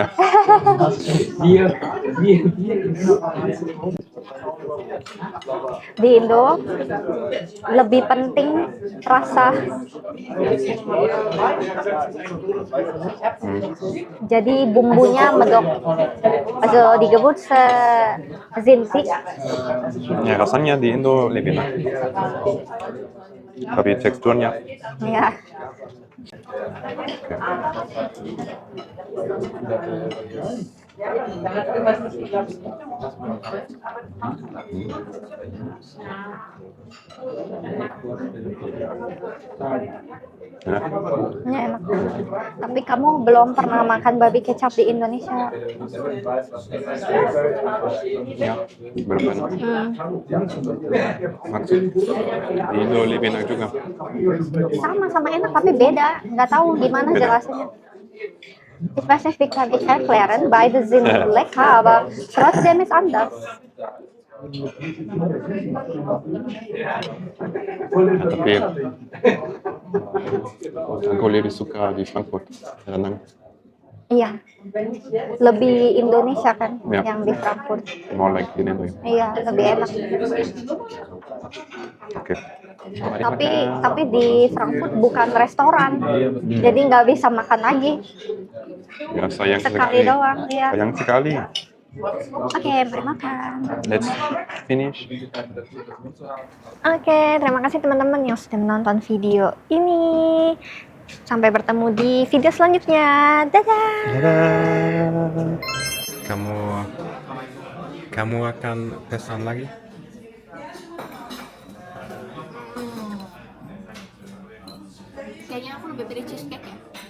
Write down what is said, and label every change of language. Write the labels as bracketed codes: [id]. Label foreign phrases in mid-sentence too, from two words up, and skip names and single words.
[id] like keras ya. Di Indo lebih penting rasa. Jadi bumbunya medok. [de] Also die Gewürze sind thick. [id] Ya, rasanya di Indo lebih enak. Tapi teksturnya. Ya. Enak. Ya, enak. Tapi kamu belum pernah makan babi kecap di Indonesia. Ya, belum enak. Maksud di Indo lebih enak juga. Sama-sama enak tapi beda. Nggak tahu gimana Beda. jelasinnya. [de] Ich weiß nicht, wie kann ich erklären. Beide sind lecker, aber trotzdem ist anders. [id] Tapi aku lebih suka di Frankfurt. Renang. Iya, lebih Indonesia kan Ya. yang di Frankfurt. [en] More like [id] di Indo. Iya, lebih enak. Oke. Mari Tapi makan. tapi di Frankfurt bukan restoran, jadi nggak bisa makan lagi. Ya, sayang Sekali doang, ya. Sayang sekali. Oke, mari makan. [en] Let's finish. [id] Oke, terima kasih teman-teman yang sudah menonton video ini. Sampai bertemu di video selanjutnya. Dadah. Dadah. Kamu akan pesan lagi? Kayaknya aku lebih pilih cheesecake ya.